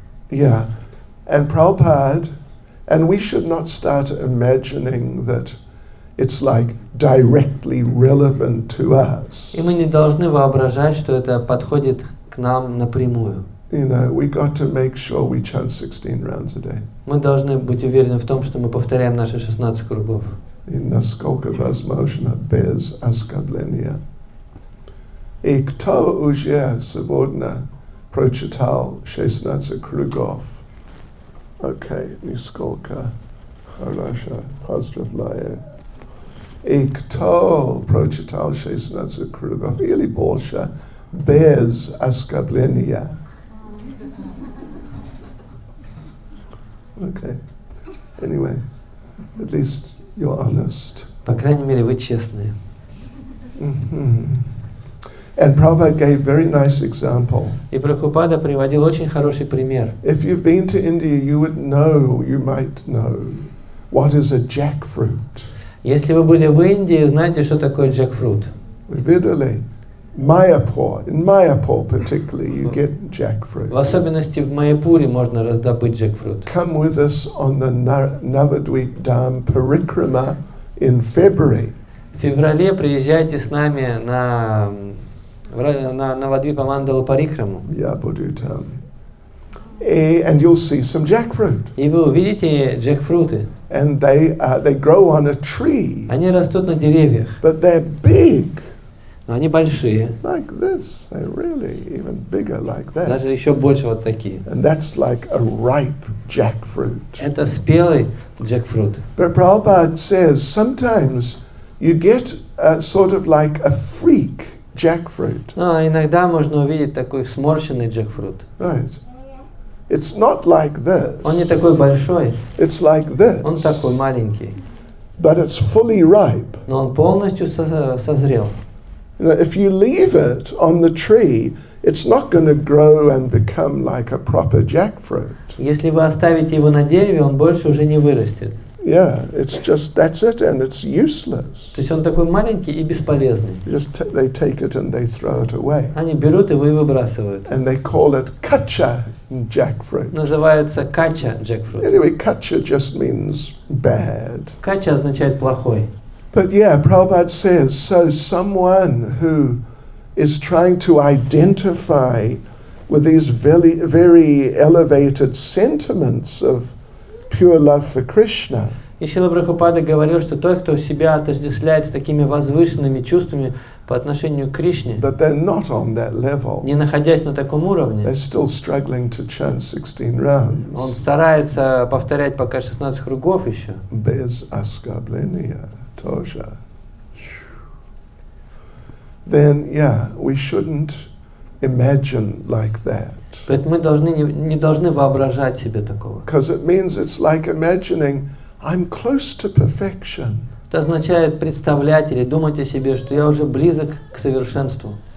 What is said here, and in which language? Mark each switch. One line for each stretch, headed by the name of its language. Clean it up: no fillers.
English: And Prabhupada, and we should not start imagining that it's like directly relevant to us.
Russian: И мы не должны воображать, что это подходит к нам напрямую.
English: You know, we got to make sure we chant 16 rounds a day.
Russian: Мы должны быть уверены в том, что мы повторяем наши 16 кругов. Naskолько возможно без оскорбления. И кто уже сегодня прочитал 16 кругов? Окей, нисколько. Хорошо, поздравляю. И кто прочитал 16 кругов или больше без оскорбления?
English: Okay. Anyway, at least you're honest.
Russian: По крайней мере, вы честные.
English: And Prabhupada gave very nice example.
Russian: И Прабхупада приводил очень хороший пример.
English: If you've been to India, you might know what is a jackfruit.
Russian: Если вы были в Индии, знаете, что такое джекфрут? Видели?
English: In Mayapur particularly, you get jackfruit.
Russian: В особенности в Майяпуре можно раздобыть джекфрут.
English: Come with us on the Navadvip Dham Parikrama in February.
Russian: В феврале приезжайте с нами на Навадвипа Мандалу Парикраму. Я буду там.
English: And you'll see some jackfruit.
Russian: И вы увидите джекфруты.
English: And they grow on a tree.
Russian: Они растут на деревьях.
English: But they're big.
Russian: Но они большие.
English: Like this. They're really even bigger like that.
Russian: Даже еще больше вот такие.
English: And that's like a ripe jackfruit.
Russian: Это спелый джекфрут.
English: But Prabhupada says sometimes you get sort of like a freak jackfruit.
Russian: Но иногда можно увидеть такой сморщенный джекфрут.
English: Right. It's not like this.
Russian: Он не такой большой.
English: It's like this.
Russian: Он такой маленький.
English: But it's fully ripe.
Russian: Но он полностью созрел.
English: You know, if you leave it on the tree, it's not going to grow and become like a proper jackfruit.
Russian: Если вы оставите его на дереве, он больше уже не вырастет.
English: Yeah, it's just, that's it, and it's useless.
Russian: То есть он такой маленький и бесполезный.
English: They take it and they throw it away.
Russian: Они берут его и выбрасывают.
English: And they call it kacha jackfruit.
Russian: Называется кача джекфрут.
English: Anyway, kacha just means bad.
Russian: Кача означает плохой.
English: But yeah, Prabhupada says, so someone who is trying to identify with these very, very elevated sentiments of pure love for Krishna.
Russian: И Шрила Прабхупада говорил, что тот, кто себя отождествляет с такими возвышенными чувствами по отношению к Кришне,
English: But they're not on that level.
Russian: не находясь на таком уровне,
English: They're still struggling to chant 16 rounds.
Russian: он старается повторять пока 16 кругов еще. Без оскорбления тоже.
English: Then, yeah, we shouldn't imagine like that.
Russian: Поэтому мы не должны воображать себе такого.
English: Because it means it's like imagining I'm close to perfection.
Russian: Это означает представлять или думать о себе, что я уже близок к совершенству.